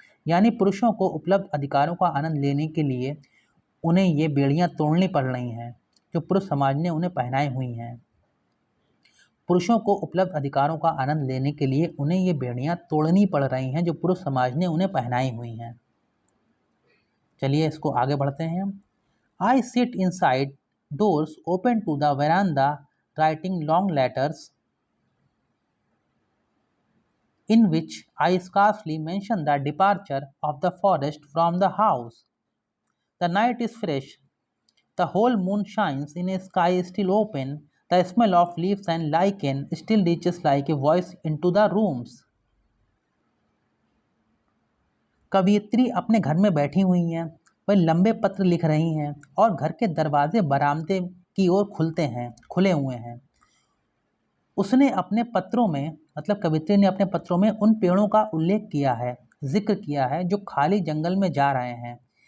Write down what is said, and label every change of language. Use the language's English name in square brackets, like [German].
[Hindi] यानी पुरुषों को उपलब्ध अधिकारों का आनंद लेने के लिए उन्हें ये बेड़ियां तोड़नी पड़ रही हैं जो पुरुष समाज ने उन्हें पहनाई हुई हैं। पुरुषों को उपलब्ध अधिकारों का आनंद लेने के लिए उन्हें ये बेड़ियां तोड़नी पड़ रही हैं जो पुरुष समाज ने उन्हें पहनाई हुई हैं। चलिए इसको आगे बढ़ते हैं। [English] I sit inside doors open to the veranda, writing long letters in which I scarcely mention the departure of the forest from the house. The night is fresh. The whole moon shines in a sky still open. The smell of leaves and lichen still reaches like a voice into the rooms. [Hindi] कवियत्री अपने घर में बैठी हुई हैं, वह लंबे पत्र लिख रही हैं और घर के दरवाजे बरामदे की ओर खुले हुए हैं। उसने अपने पत्रों में, मतलब कवित्री ने अपने पत्रों में उन पेड़ों का उल्लेख किया है, जिक्र किया है जो खाली जंगल में जा रहे हैं।